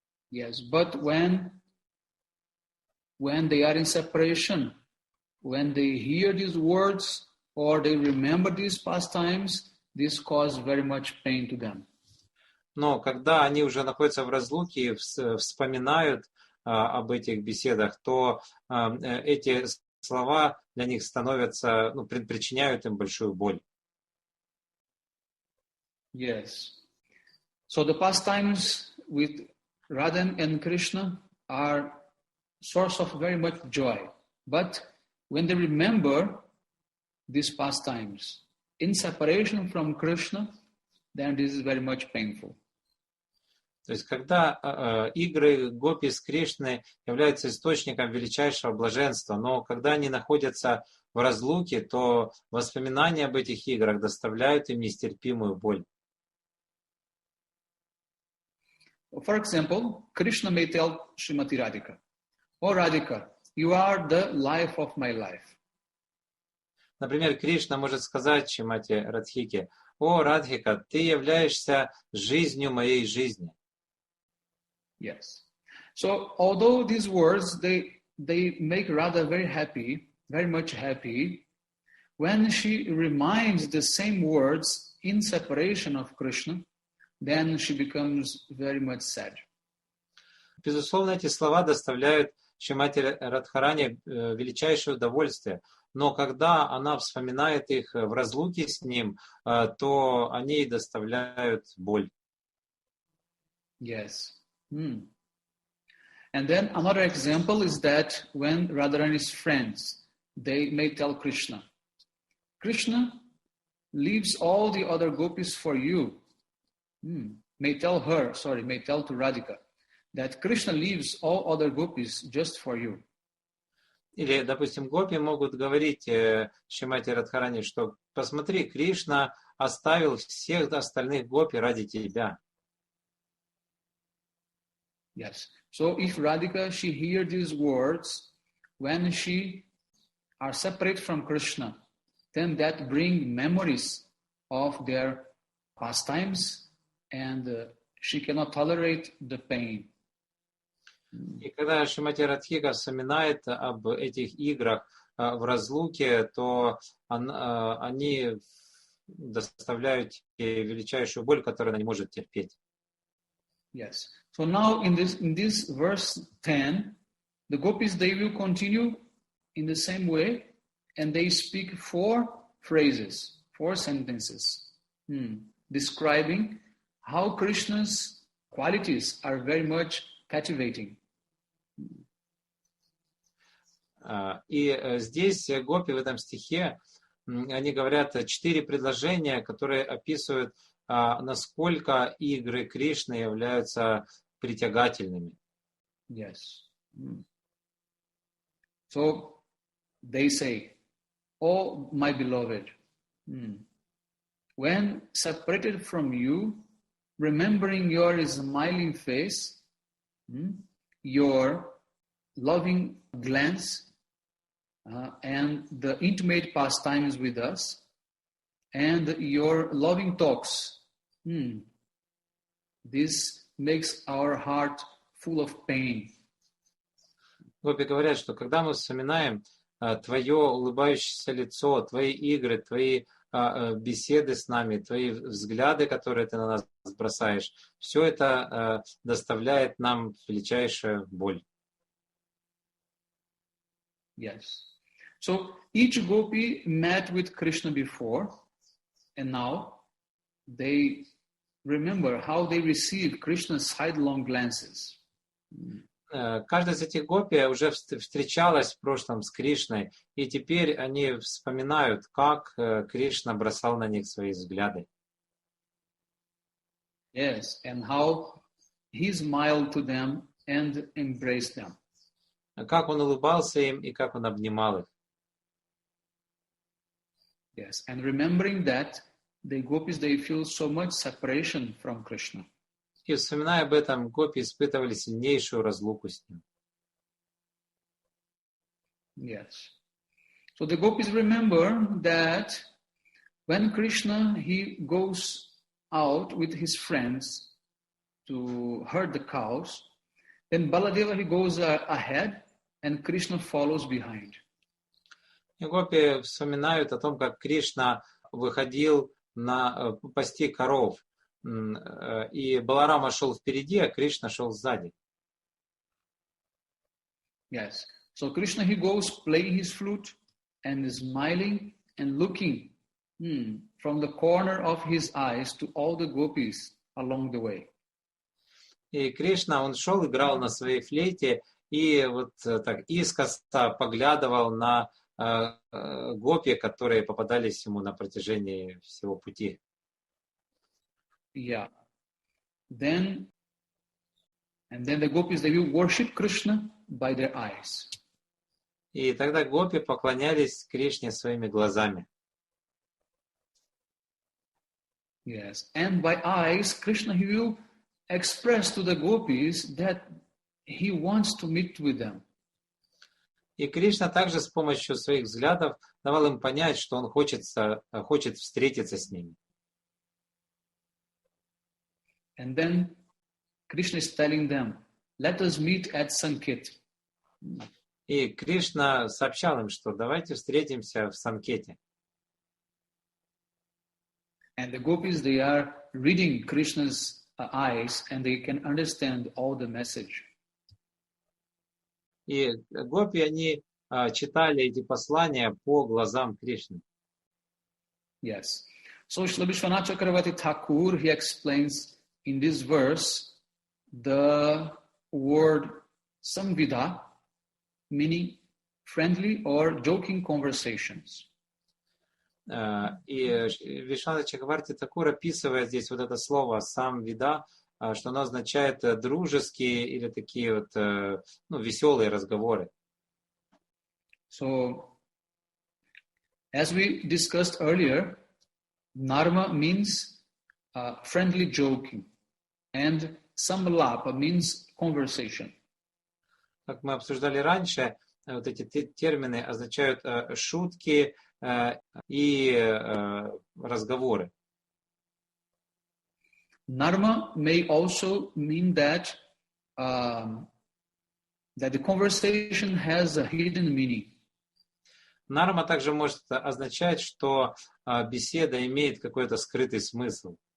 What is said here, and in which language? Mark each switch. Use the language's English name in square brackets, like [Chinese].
[English] Yes, but when they are in separation, when they hear these words or they remember these pastimes, this causes very much pain to them. [Russian] Но когда они уже находятся в разлуке и вспоминают об этих беседах, то эти слова для них становятся, причиняют им большую боль. [English] Yes. So the pastimes with Radha and Krishna are source of very much joy. But when they remember these pastimes in separation from Krishna, then this is very much painful. [Russian] То есть, когда игры гопи с Кришной являются источником величайшего блаженства, но когда они находятся в разлуке, то воспоминания об этих играх доставляют им нестерпимую боль. [English] For example, Krishna may tell Srimati Radhika, "Oh Radhika, you are the life of my life." [Russian] Например, Кришна может сказать Шримати Радхике: «О, Радхика, ты являешься жизнью моей жизни». [English] Yes. So although these words, they make Radha very happy, very much happy, when she reminds the same words in separation of Krishna, then she becomes very much sad. [Russian] Безусловно, эти слова доставляют Шримати Радхарани величайшее удовольствие, но когда она вспоминает их в разлуке с ним, то они ей доставляют боль. [English] Yes. And then another example is that when Radharani's friends, they may tell Krishna, "Krishna leaves all the other gopis for you." May tell to Radhika, that Krishna leaves all other gopis just for you. [Russian] Или, допустим, гопи могут говорить Шримати Радхарани, что посмотри, Кришна оставил всех остальных гопи ради тебя. [English] Yes. So if Radhika, she hear these words when she are separate from Krishna, then that bring memories of their pastimes, and she cannot tolerate the pain. [Russian] И когда Шримати Радхика вспоминает об этих играх в разлуке, то они доставляют ей величайшую боль, которую она не может терпеть. [English] Yes. So now in this verse 10, the gopis, they will continue in the same way, and they speak 4 phrases, 4 sentences, describing how Krishna's qualities are very much captivating. [Russian] И здесь гопи в этом стихе, они говорят 4 предложения, которые описывают, насколько игры Кришны являются притягательными. [English] Yes. So they say, "Oh, my beloved, when separated from you, remembering your smiling face, your loving glance, and the intimate pastimes with us, and your loving talks, this makes our heart full of pain." [Russian] Гопи говорят, что когда мы вспоминаем твое улыбающееся лицо, твои игры, твои беседы с нами, твои взгляды, которые ты на нас бросаешь, все это доставляет нам величайшую боль. [English] Yes. So each gopi met with Krishna before, and now they remember how they received Krishna's sidelong glances. [Russian] Каждая из этих гопи уже встречалась в прошлом с Кришной, и теперь они вспоминают, как Кришна бросал на них свои взгляды. [English] Yes, and how he smiled to them and embraced them. [Russian] Как он улыбался им и как он обнимал их. [English] Yes, and remembering that, the gopis, they feel so much separation from Krishna. [Russian] И вспоминая об этом, гопи испытывали сильнейшую разлуку с ним. [English] Yes. So the gopis remember that when Krishna, he goes out with his friends to herd the cows, then Baladeva, he goes ahead and Krishna follows behind. [Russian] И гопи вспоминают о том, как Кришна выходил пасти коров. И Баларама шел впереди, а Кришна шел сзади. [English] Yes. So Krishna, he goes playing his flute and smiling and looking from the corner of his eyes to all the gopis along the way. [Russian] И Кришна, он шел, играл на своей флейте и вот так искоса поглядывал на гопи, которые попадались ему на протяжении всего пути. [English] Yeah. Then And then the gopis, they will worship Krishna by their eyes. [Russian] И тогда гопи поклонялись Кришне своими глазами. [English] Yes, and by eyes, Krishna, he will express to the gopis that he wants to meet with them. [Russian] И Кришна также с помощью своих взглядов давал им понять, что он хочет встретиться с ними. [English] And then Krishna is telling them, let us meet at Sanket. [Russian] И Кришна сообщал им, что давайте встретимся в Санкете. [English] And the gopis, they are reading Krishna's eyes and they can understand all the message. [Russian] И гопи, они читали эти послания по глазам Кришны. [English] Yes. So Srila Vishwanath Chakravarti Thakur, he explains in this verse the word samvida, meaning friendly or joking conversations. [Russian] И Вишванат Чакраварти Такур описывает здесь вот это слово «самвида», что оно означает дружеские или такие вот веселые разговоры. [English] So, as we discussed earlier, narma means friendly joking, and samlapa means conversation. [Russian] Как мы обсуждали раньше, вот эти термины означают шутки и разговоры. [English] Narma may also mean that that the conversation has a hidden meaning. [Russian] Нарма также может означать, что беседа имеет какой-то скрытый смысл.